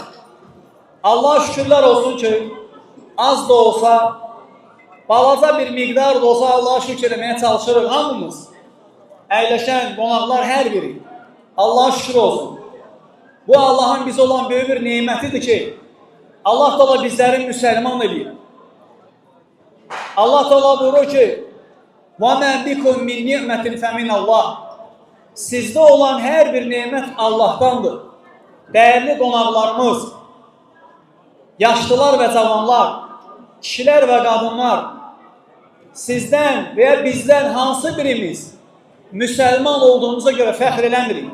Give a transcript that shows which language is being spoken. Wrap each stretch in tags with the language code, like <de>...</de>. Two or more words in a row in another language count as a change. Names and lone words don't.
<az>Allah şükürlər olsun ki, az da olsa, balaca bir miqdar da olsa Allah'a şükür eləməyə çalışırıq hamımız. Əyləşən, qonaqlar hər biri. Allah'a şükür olsun. Bu Allah'ın bizə olan böyük bir neymətidir ki, Allah da bizləri müsəlman edir. Allah Teala buyurur ki,</az> <ar>وَمَا بِكُمْ مِنْ نِعْمَةٍ فَمِنَ اللّٰهِ.</ar> <az>Sizdə olan hər bir nemət Allah'tandır. Dəyərli qonaqlarımız, yaşlılar və cavanlar, kişilər və qadınlar, sizdən və ya bizdən hansı birimiz müsəlman olduğumuza görə fəxr eləmirik.</az>